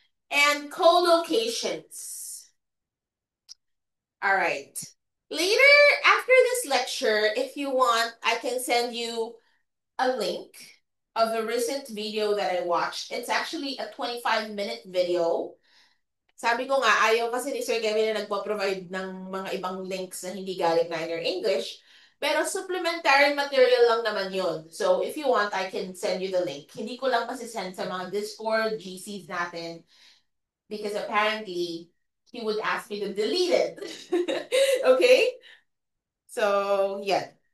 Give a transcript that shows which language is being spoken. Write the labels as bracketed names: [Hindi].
[English] And collocations. All right. Later, after this lecture, if you want, I can send you a link of a recent video that I watched. It's actually a 25-minute video. [Filipino] Sabi ko nga, ayaw kasi ni Sir Kevin na nagpo-provide ng mga ibang links na hindi galing Niner English. Pero supplementary material lang naman yun. [English] So if you want, I can send you the link. [Filipino] Hindi ko lang kasi send sa mga Discord, GCs natin. [English] Because apparently, he would ask me to delete it. Okay? So, yeah.